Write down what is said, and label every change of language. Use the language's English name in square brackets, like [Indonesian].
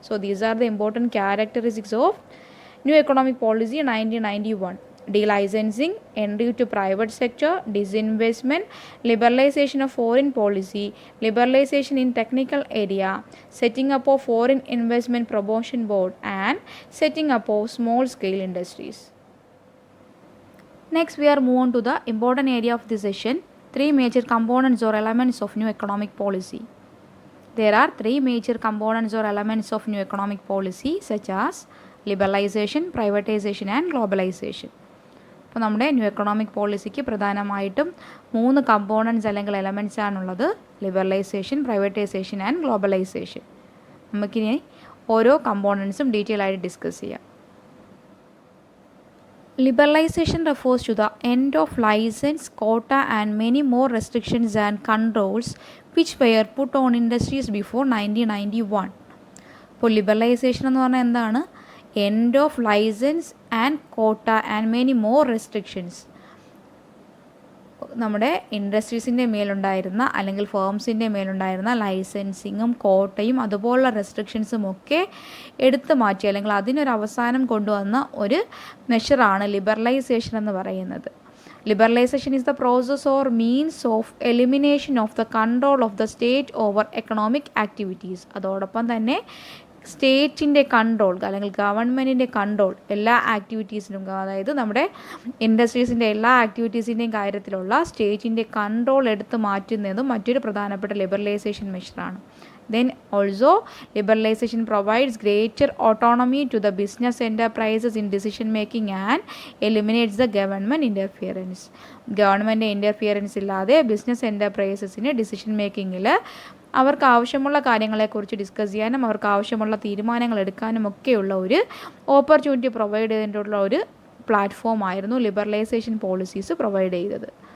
[English] So these are the important characteristics of new economic policy 1991. Delicensing, entry to private sector, disinvestment, liberalization of foreign policy, liberalization in technical area, setting up of foreign investment promotion board, and setting up of small scale industries. Next we are move on to the important area of this session, 3 major components or elements of new economic policy. There are 3 major components or elements of new economic policy such as liberalization, privatization and globalization. [Malayalam] അപ്പോൾ നമ്മുടെ new economic പോളിസിക്ക് പ്രധാനമായിട്ടും 3 components അല്ലെങ്കിൽ elements ആണുള്ളത്. Liberalisation, privatisation and globalisation. നമുക്കിനി ഓരോ കമ്പോണൻറ്റ്സും detail ആയിട്ട് discuss ചെയ്യാം. [English] Liberalization refers to the end of license, quota and many more restrictions and controls which were put on industries before 1991. [Malayalam] അപ്പോൾ ലിബറലൈസേഷൻ എന്ന് പറഞ്ഞാൽ എന്താണ്? [English] End of licence and quota and many more restrictions. [Malayalam] നമ്മുടെ ഇൻഡസ്ട്രീസിൻ്റെ മേലുണ്ടായിരുന്ന അല്ലെങ്കിൽ ഫേംസിൻ്റെ മേലുണ്ടായിരുന്ന ലൈസൻസിങ്ങും കോട്ടയും അതുപോലുള്ള റെസ്ട്രിക്ഷൻസും ഒക്കെ എടുത്തു മാറ്റി അല്ലെങ്കിൽ അതിനൊരു അവസാനം കൊണ്ടുവന്ന ഒരു മെഷറാണ് ലിബറലൈസേഷൻ എന്ന് പറയുന്നത്. [English] Liberalization is the process or means of elimination of the control of the state over economic activities. [Malayalam] അതോടൊപ്പം തന്നെ സ്റ്റേറ്റിൻ്റെ കൺട്രോൾ അല്ലെങ്കിൽ ഗവൺമെൻറ്റിൻ്റെ കൺട്രോൾ എല്ലാ ആക്ടിവിറ്റീസിനും, അതായത് നമ്മുടെ ഇൻഡസ്ട്രീസിൻ്റെ എല്ലാ ആക്ടിവിറ്റീസിൻ്റെയും കാര്യത്തിലുള്ള സ്റ്റേറ്റിൻ്റെ കൺട്രോൾ എടുത്ത് മാറ്റുന്നതും മറ്റൊരു പ്രധാനപ്പെട്ട liberalisation മെഷറാണ്. [English] Then also liberalization provides greater autonomy to the business enterprises in decision making and eliminates the government interference. [Malayalam] Government interference ഇല്ലാതെ ബിസിനസ് എൻ്റർപ്രൈസസിന് ഡിസിഷൻ മേക്കിങ്ങിൽ അവർക്ക് ആവശ്യമുള്ള കാര്യങ്ങളെക്കുറിച്ച് ഡിസ്കസ് ചെയ്യാനും അവർക്ക് ആവശ്യമുള്ള തീരുമാനങ്ങൾ എടുക്കാനും ഒക്കെയുള്ള ഒരു ഓപ്പർച്യൂണിറ്റി പ്രൊവൈഡ് ചെയ്തിട്ടുള്ള ഒരു പ്ലാറ്റ്ഫോം ആയിരുന്നു ലിബറലൈസേഷൻ പോളിസീസ് പ്രൊവൈഡ് ചെയ്തത്.